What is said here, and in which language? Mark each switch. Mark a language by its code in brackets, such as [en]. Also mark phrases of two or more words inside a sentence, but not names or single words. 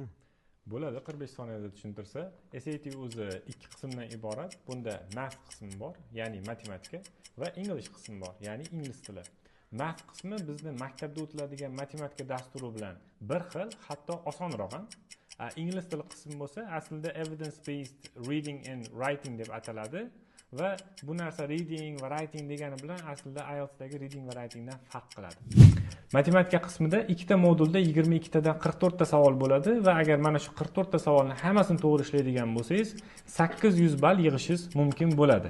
[uz] Bo'ladi, 45 soniyada tushuntirsa. SAT o'zi ikki qismdan iborat. Bunda math qismi bor, ya'ni matematika, va English qismi bor, ya'ni ingliz tili. Math qismi bizni maktabda o'tiladigan matematika dasturi bilan bir xil, hatto osonroq ham. Ingliz tili qismi bo'lsa, aslida [en] evidence based reading and writing [uz] deb ataladi. Va bu narsa reading va writing degani bilan aslida IELTSdagi reading va writingdan farq qiladi. Matematika qismida ikkita modulda 22 tadan 44 ta savol bo'ladi va agar mana shu 44 ta savolni hammasini to'g'ri ishlaydigan bo'lsangiz, 800 ball yig'ishingiz mumkin bo'ladi.